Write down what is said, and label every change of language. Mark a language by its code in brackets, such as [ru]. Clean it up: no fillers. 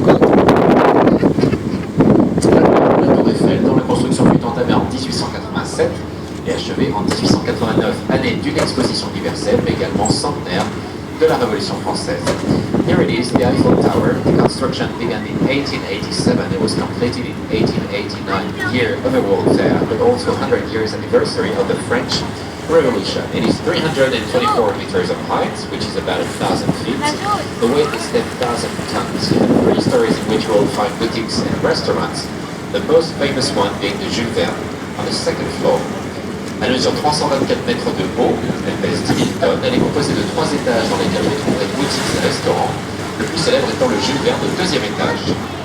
[fr] La tour Eiffel, dont la construction fut entamée en 1887 et achevée en 1889, année d'une exposition universelle, mais également centenaire de la Révolution française. [en] Here it is, the Eiffel Tower. The construction began in 1887. It was completed in 1889, year of the World Fair, but also 100 years anniversary of the French Revolution. It is 324 meters of height, which is about 1,000 feet. The weight is 10,000 tons. It has 3 stories in which you will find boutiques and restaurants. The most famous one being the Jules Verne on the second floor. [fr] Elle mesure 324 mètres de haut, elle pèse 10 000 tonnes, elle est composée de 3 étages dans lesquels vous trouverez boutiques et restaurants, le plus célèbre étant le Jules Verne au 2e étage.